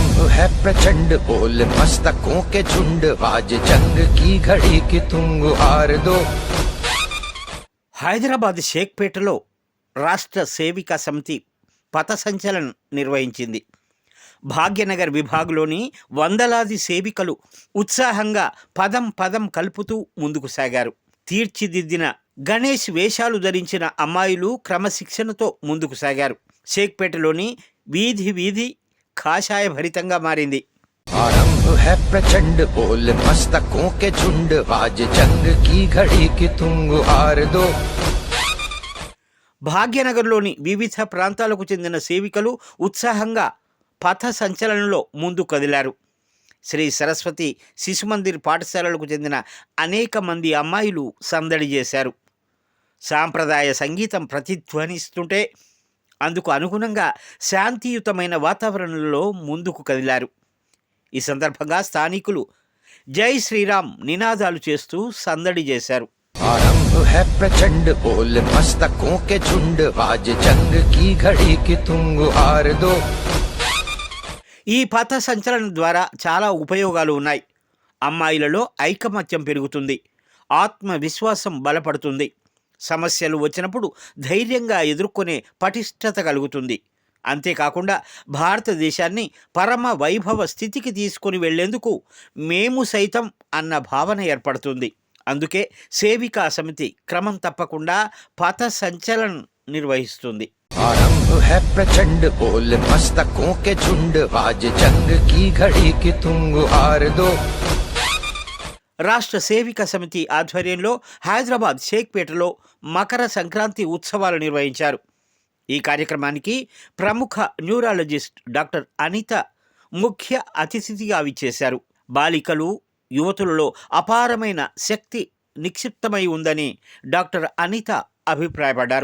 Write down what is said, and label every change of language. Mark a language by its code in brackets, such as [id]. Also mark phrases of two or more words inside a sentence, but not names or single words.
[hi] है प्रचंड बोल मस्तकों के झुंड आज जंग की घड़ी की तुम गुहार दो। [te] హైదరాబాద్ షేక్పేటలో రాష్ట్ర సేవికా సమితి పథ సంచలనం నిర్వహించింది. భాగ్యనగర్ విభాగంలోని వందలాది సేవికలు ఉత్సాహంగా పదం పదం కలుపుతూ ముందుకు సాగారు. తీర్చిదిద్దిన గణేష్ వేషాలు ధరించిన అమ్మాయిలు క్రమశిక్షణతో ముందుకు సాగారు. షేక్పేటలోని వీధి వీధి కాషాయ భరితంగా మారింది. [hi] आरंभ है प्रचंड बोल मस्तकों के झुंड आज जंग की घड़ी की तुम गुहार दो। [te] భాగ్యనగర్లోని వివిధ ప్రాంతాలకు చెందిన సేవికలు ఉత్సాహంగా పథ సంచలనంలో ముందు కదిలారు. శ్రీ సరస్వతి శిశుమందిర్ పాఠశాలలకు చెందిన అనేక మంది అమ్మాయిలు సందడి చేశారు. సాంప్రదాయ సంగీతం ప్రతిధ్వనిస్తుంటే అందుకు అనుగుణంగా శాంతియుతమైన వాతావరణంలో ముందుకు కదిలారు. ఈ సందర్భంగా స్థానికులు జై శ్రీరామ్ నినాదాలు చేస్తూ సందడి చేశారు. [hi] आरंभ है प्रचंड बोल मस्तकों के झुंड आज जंग की घड़ी की तुम गुहार दो। [te] ఈ పథ సంచలనం ద్వారా చాలా ఉపయోగాలు ఉన్నాయి. అమ్మాయిలలో ఐకమత్యం పెరుగుతుంది, ఆత్మవిశ్వాసం బలపడుతుంది, సమస్యలు వచ్చినప్పుడు ధైర్యంగా ఎదుర్కొనే పటిష్టత కలుగుతుంది. అంతేకాకుండా భారతదేశాన్ని పరమ వైభవ స్థితికి తీసుకొని వెళ్లేందుకు మేము సైతం అన్న భావన ఏర్పడుతుంది. అందుకే సేవికా సమితి క్రమం తప్పకుండా పథ సంచలనం నిర్వహిస్తుంది. [hi] आरंभ है प्रचंड बोल मस्तकों के झुंड आज जंग की घड़ी की तुम गुहार दो। [te] రాష్ట్ర సేవికా సమితి ఆధ్వర్యంలో హైదరాబాద్ షేక్పేటలో మకర సంక్రాంతి ఉత్సవాలు నిర్వహించారు. ఈ కార్యక్రమానికి ప్రముఖ న్యూరాలజిస్ట్ డాక్టర్ అనిత ముఖ్య అతిథిగా విచ్చేశారు. బాలికలు యువతులలో అపారమైన శక్తి నిక్షిప్తమై ఉందని డాక్టర్ అనిత అభిప్రాయపడ్డారు.